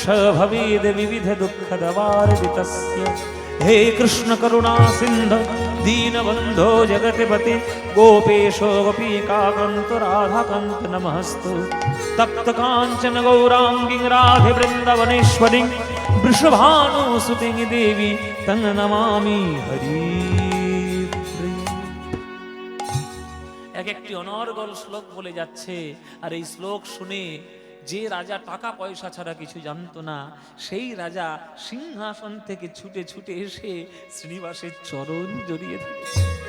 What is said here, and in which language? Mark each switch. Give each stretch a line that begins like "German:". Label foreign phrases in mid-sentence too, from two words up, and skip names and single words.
Sanskrit: भवेद विविध दुःखदवार्दितस्य हे कृष्ण करुणा सिन्धु दीनबन्धो जगतिपते गोपेशो गोपीकान्त राधाकान्त नमस्तु तप्त काञ्चन गौराङ्गी राधे वृन्दवनेश्वरी वृषभानुसुते देवी तं नमामि हरि।
Bangla: এক একটি অনর্গল শ্লোক বলে যাচ্ছে, আর এই শ্লোক শুনে যে রাজা টাকা পয়সা ছাড়া কিছু জানতো না, সেই রাজা সিংহাসন থেকে ছুটে ছুটে এসে শ্রীনিবাসের চরণ জড়িয়ে ধরেছে,